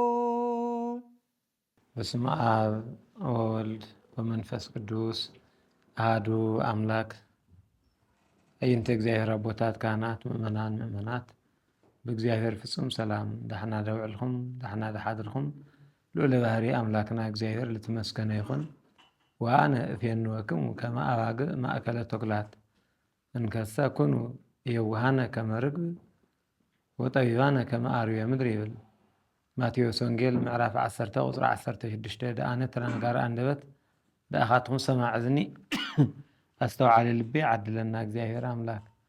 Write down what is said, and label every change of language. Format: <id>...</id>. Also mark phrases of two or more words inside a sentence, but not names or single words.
<gez>በስመ አብ ወወልድ ወመንፈስ ቅዱስ አሐዱ አምላክ።</gez> <ti>አይንተ እግዚአብሔር አቦታት፣ ካህናት፣ ምእመናት በእግዚአብሔር ፍጹም ሰላም ዳሕና ደውዕልኩም ዳሕና ደሓድርኩም ልዑለ ባህሪ አምላክና እግዚአብሔር ልትመስገነ ይኹን።</ti> <gez>ወአነ እፌንወክሙ ከመ አባግዕ ማእከለ ተኩላት እንከሰ ኩኑ የዋሃነ ከመ ርግብ ወጠቢባነ ከመ አርዌ ምድር</gez> <ti>ይብል ማቴዎስ ወንጌል ምዕራፍ 10 ቁፅሪ 16 ደአነ ተናጋሪ አንደበት ደአኻትኩም ሰማዕ እዝኒ አስተውዓሊ ልቤ ዓድለና እግዚአብሔር አምላክ።</ti>